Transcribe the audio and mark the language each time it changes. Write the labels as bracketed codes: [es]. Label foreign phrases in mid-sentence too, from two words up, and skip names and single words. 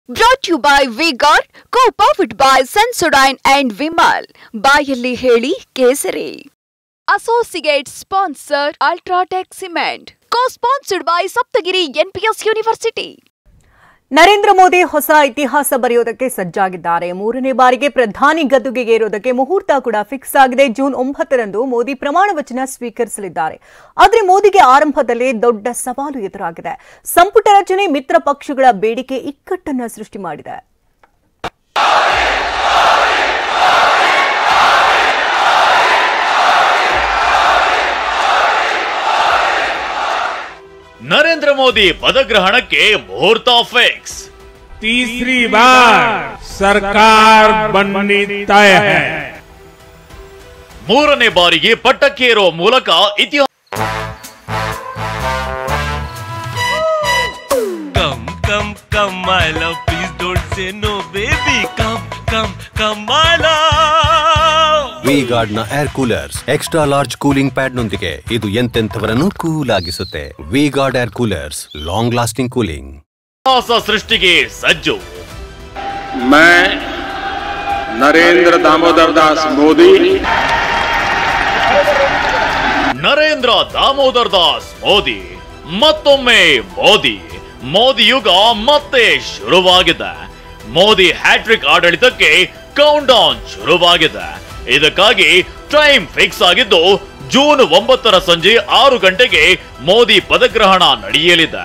[en] Brought to you by V-Guard, co-powered by Sensodyne and Vimal. [kn] ಬಾಯಲ್ಲಿ ಹೇಳಿ ಕೇಸರಿ. [en] Associate sponsor Ultratech Cement. Co-sponsored by Saptagiri NPS University. [kn] ನರೇಂದ್ರ ಮೋದಿ ಹೊಸ ಇತಿಹಾಸ ಬರೆಯೋದಕ್ಕೆ ಸಜ್ಜಾಗಿದ್ದಾರೆ. ಮೂರನೇ ಬಾರಿಗೆ ಪ್ರಧಾನಿ ಗದ್ದುಗೆಗೆ ಏರೋದಕ್ಕೆ ಮುಹೂರ್ತ ಕೂಡ ಫಿಕ್ಸ್ ಆಗಿದೆ. ಜೂನ್ 9ರಂದು ಮೋದಿ ಪ್ರಮಾಣ ವಚನ ಸ್ವೀಕರಿಸಲಿದ್ದಾರೆ. ಆದರೆ ಮೋದಿಗೆ ಆರಂಭದಲ್ಲೇ ದೊಡ್ಡ ಸವಾಲು ಎದುರಾಗಿದೆ. ಸಂಪುಟ ರಚನೆ ಮಿತ್ರ ಪಕ್ಷಗಳ ಬೇಡಿಕೆ ಇಕ್ಕಟ್ಟನ್ನು ಸೃಷ್ಟಿ ಮಾಡಿದೆ. [hi] नरेंद्र मोदी पदग्रहणಕ್ಕೆ मुहूर्त फिक्स। तीसरी बार सरकार बननी तय है। [kn] ಮೂರನೇ ಬಾರಿಗೆ ಪಟ್ಟಕ್ಕೇರೋ ಮೂಲಕ ಇತಿಹಾಸ [en] Come come my love, please don't say no baby, come my love. [kn] V-Guard ನ [en] air coolers extra large cooling pad [kn] ನೊಂದಿಗೆ ಇದು ಎಂತೆಂಥವರನ್ನು ಕೂಲ್ ಆಗಿಸುತ್ತೆ. [en] V-Guard air coolers, long lasting cooling. [kn] ಸೃಷ್ಟಿಗೆ ಸಜ್ಜು. [hi] मैं नरेंद्र दामोदर दास मोदी [kn] ನರೇಂದ್ರ ದಾಮೋದರ್ ದಾಸ್ ಮೋದಿ ಮತ್ತೊಮ್ಮೆ ಮೋದಿ ಯುಗ ಮತ್ತೆ ಶುರುವಾಗಿದೆ. ಮೋದಿ ಹ್ಯಾಟ್ರಿಕ್ ಆಡಳಿತಕ್ಕೆ [en] count down [kn] ಶುರುವಾಗಿದೆ. ಇದಕ್ಕಾಗಿ [en] time fix [kn] ಆಗಿದ್ದು ಜೂನ್ 9ರ ಸಂಜೆ 6 ಗಂಟೆಗೆ ಮೋದಿ ಪದಗ್ರಹಣ ನಡೆಯಲಿದೆ.